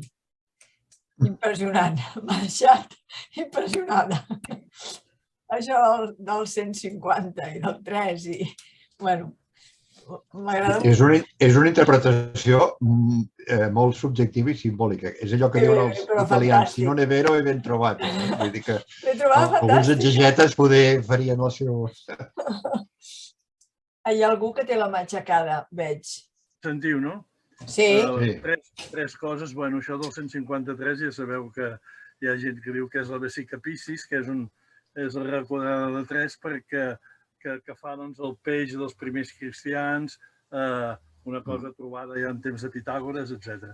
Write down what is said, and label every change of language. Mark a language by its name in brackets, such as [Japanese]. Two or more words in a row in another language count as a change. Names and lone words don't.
[Catalan] Impressionant, m'ha deixat impressionada. Això del 150 i del 3 i, bueno, m'agrada molt. És una interpretació molt subjectiva i simbòlica. És allò que diuen els italians, [Italian] si non è vero è ben trovato. [Catalan] Vull dir que alguns exegetes poder farien la seva... Hi ha algú que té la mà aixecada, veig. Sentiu, no? Sí. Tres coses. Bueno, això del 153 ja sabeu que hi ha gent que diu que és la [Latin] vesica Piscis, [Catalan] que és la regla quadrada de 3 perquè que fa el peix dels primers cristians, una cosa trobada ja en temps de Pitàgores, etc.